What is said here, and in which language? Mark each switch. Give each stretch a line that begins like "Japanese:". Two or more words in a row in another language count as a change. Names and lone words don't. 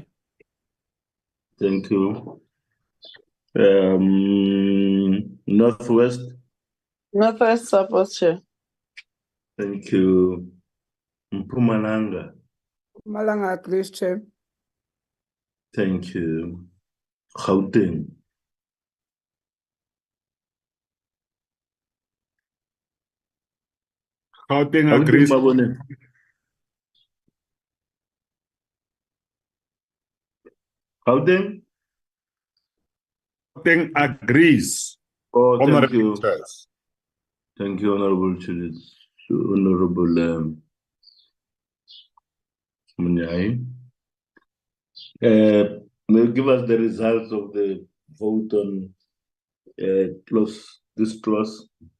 English: Thank you. Northwest? Northwest support, Chair. Thank you. Mpumalanga? Malanga agrees, Chair. Thank you. Gauteng? Gauteng Gauteng, agrees. Mabone? Gauteng? Gauteng agrees. Oh, thank Honorable you. Chairs. Thank you, Honorable Chairs. Honorable Munyai. May you give us the results of the vote on this clause?